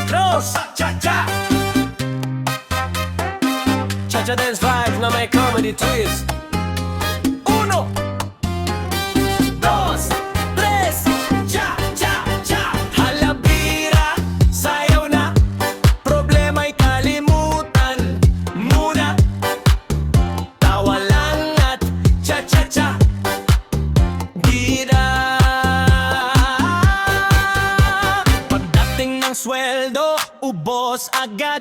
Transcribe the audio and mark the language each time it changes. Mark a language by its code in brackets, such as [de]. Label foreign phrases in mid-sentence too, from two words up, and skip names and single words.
[en] boss. Cha-cha Cha-cha dance vibes [tl] na may [en] comedy twist. [tl] Uno, dos, tres, cha-cha-cha. Halabira, sayaw na, problema'y kalimutan muna. Tawa lang at cha-cha-cha. Gira. Pagdating ng sweldo, ubos agad.